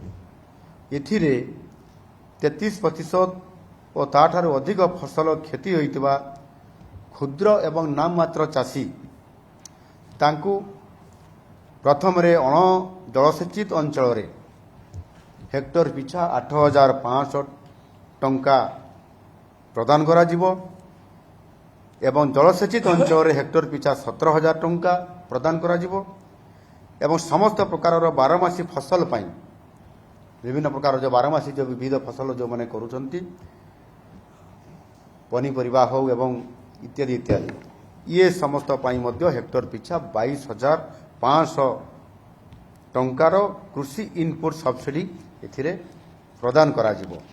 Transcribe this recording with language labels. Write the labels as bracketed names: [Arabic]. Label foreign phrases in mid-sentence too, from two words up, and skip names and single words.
[Odia] ଏଥିରେ 33% ଓ ତାଠାରୁ ଅଧିକ ଫସଲ କ୍ଷତି ହୋଇଥିବା କ୍ଷୁଦ୍ର ଏବଂ ନାମମାତ୍ର ଚାଷୀ ତାଙ୍କୁ ପ୍ରଥମ ରେ ଅଣ ଜଳସେଚିତ ଅଞ୍ଚଳ ରେ ହେକ୍ଟର ପିଛା 8500 ଟଙ୍କା ପ୍ରଦାନ କରା ଯିବ ଏବଂ ଜଳସେଚିତ ଅଞ୍ଚଳ ରେ ହେକ୍ଟର ପିଛା 17000 ଟଙ୍କା ପ୍ରଦାନ କରା ଯିବ ଏବଂ ସମସ୍ତ ପ୍ରକାରର ବାରମାସୀ ଫସଲ ପାଇଁ ବିଭିନ୍ନ ପ୍ରକାର ଯେଉଁ ବାରମାସୀ ଯେଉଁ ବିବିଧ ଫସଲ ଯେଉଁମାନେ କରୁଛନ୍ତି ପନିପରିବା ହେଉ ଏବଂ ଇତ୍ୟାଦି ଇତ୍ୟାଦି ଇଏ ସମସ୍ତ ପାଇଁ ମଧ୍ୟ ହେକ୍ଟର ପିଛା 22,500 ଟଙ୍କାର କୃଷି [English] input subsidy [Odia] ଏଥିରେ ପ୍ରଦାନ କରାଯିବ।